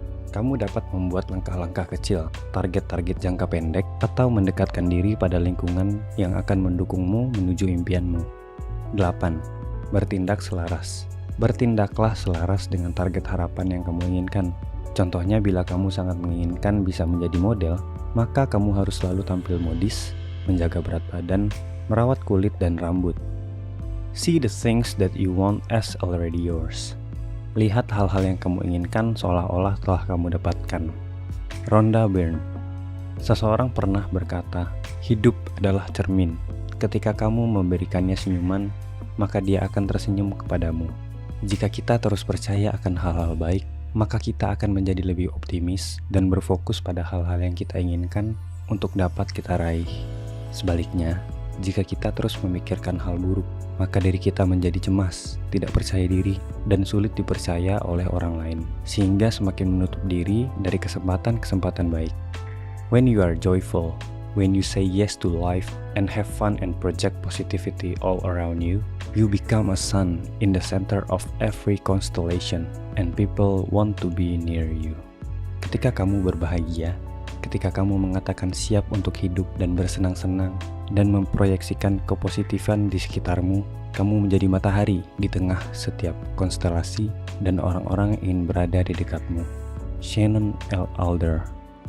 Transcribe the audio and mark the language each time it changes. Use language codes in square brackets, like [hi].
[id] Kamu dapat membuat langkah-langkah kecil, target-target jangka pendek, atau mendekatkan diri pada lingkungan yang akan mendukungmu menuju impianmu. 8. Bertindak selaras. Bertindaklah selaras dengan target harapan yang kamu inginkan. Contohnya bila kamu sangat menginginkan bisa menjadi model, maka kamu harus selalu tampil modis, menjaga berat badan, merawat kulit dan rambut. [en] See the things that you want as already yours. [id] Lihat hal-hal yang kamu inginkan seolah-olah telah kamu dapatkan. Rhonda Byrne. Seseorang pernah berkata, hidup adalah cermin. Ketika kamu memberikannya senyuman, maka dia akan tersenyum kepadamu. Jika kita terus percaya akan hal-hal baik, maka kita akan menjadi lebih optimis dan berfokus pada hal-hal yang kita inginkan untuk dapat kita raih. Sebaliknya, jika kita terus memikirkan hal buruk, maka diri kita menjadi cemas, tidak percaya diri, dan sulit dipercaya oleh orang lain, sehingga semakin menutup diri dari kesempatan-kesempatan baik. [en] When you are joyful, when you say yes to life and have fun and project positivity all around you, you become a sun in the center of every constellation and people want to be near you. [id] Ketika kamu berbahagia, ketika kamu mengatakan siap untuk hidup dan bersenang-senang dan memproyeksikan kepositifan di sekitarmu, kamu menjadi matahari di tengah setiap konstelasi dan orang-orang yang ingin berada di dekatmu. Shannon L. Alder.